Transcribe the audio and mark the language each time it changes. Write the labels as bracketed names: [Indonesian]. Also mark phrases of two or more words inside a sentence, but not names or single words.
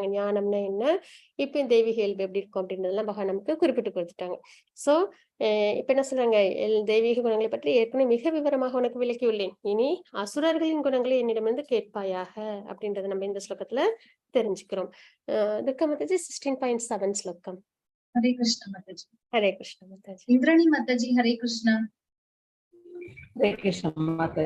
[Tamil] ஞானம்னா என்ன, இப்ப தெய்வீக இயல்பு எப்படி இருக்கும் அப்படின்றதெல்லாம் பகவான் நமக்கு குறிப்பிட்டு கொடுத்துட்டாங்க. சோ இப்ப என்ன சொல்றாங்க? தெய்வீக குணங்களை பற்றி ஏற்கனவே மிக விவரமாக உனக்கு விளக்கி உள்ளேன். இனி அசுரர்களின் குணங்களை என்னிடமிருந்து கேட்பாயாக அப்படின்றத நம்ம இந்த ஸ்லோகத்துல தெரிஞ்சுக்கிறோம். துர்கா மாதாஜி 16.7 ஸ்லோகம். Hare Krishna Mataji. ஹரே கிருஷ்ண மாதாஜி. Indrani Mataji, Hare Krishna. Hare Krishna Mataji.